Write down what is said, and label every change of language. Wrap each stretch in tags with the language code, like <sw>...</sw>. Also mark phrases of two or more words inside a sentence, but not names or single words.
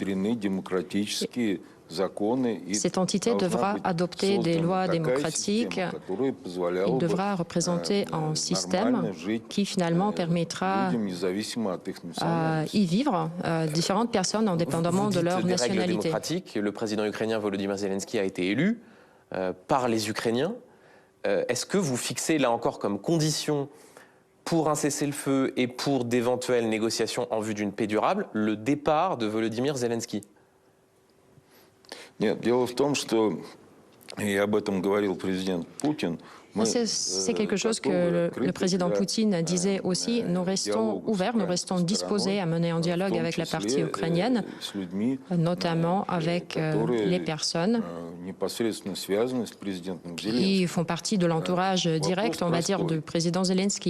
<fr>cette entité devra adopter des lois démocratiques, il devra représenter un système qui finalement permettra à y vivre différentes personnes indépendamment de leur nationalité. Des règles démocratiques. Le président ukrainien Volodymyr Zelensky a été élu par les Ukrainiens. Est-ce que vous fixez là encore comme condition pour un cessez-le-feu et pour d'éventuelles négociations en vue d'une paix durable le départ de Volodymyr Zelensky?</fr> <ru>Нет, дело в том, что, и об этом говорил президент Путин,</ru> <fr>c'est quelque chose que le président Poutine disait aussi. Nous restons ouverts, nous restons disposés à mener un dialogue avec la partie ukrainienne, notamment avec les personnes qui font partie de l'entourage direct, on va dire, du président Zelensky.</fr>